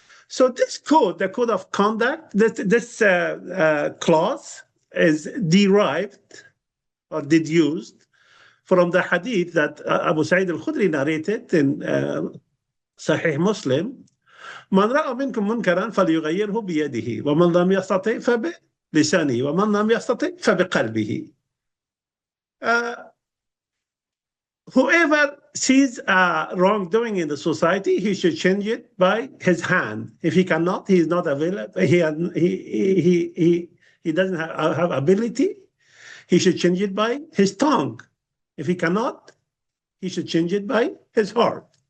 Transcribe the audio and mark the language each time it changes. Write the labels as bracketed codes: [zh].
[en] So this code, the code of conduct, this clause is derived or deduced from the hadith that Abu Sa'id al-Khudri narrated in Sahih Muslim. [ar] من رأى منكم منكرا فليغيره بيده ومن لم يستطع فبلسانه ومن لم يستطع فبقلبه. [en] Whoever sees wrongdoing in the society, he should change it by his hand. If he cannot, he is not available. He doesn't have ability. He should change it by his tongue. If he cannot, he should change it by his heart.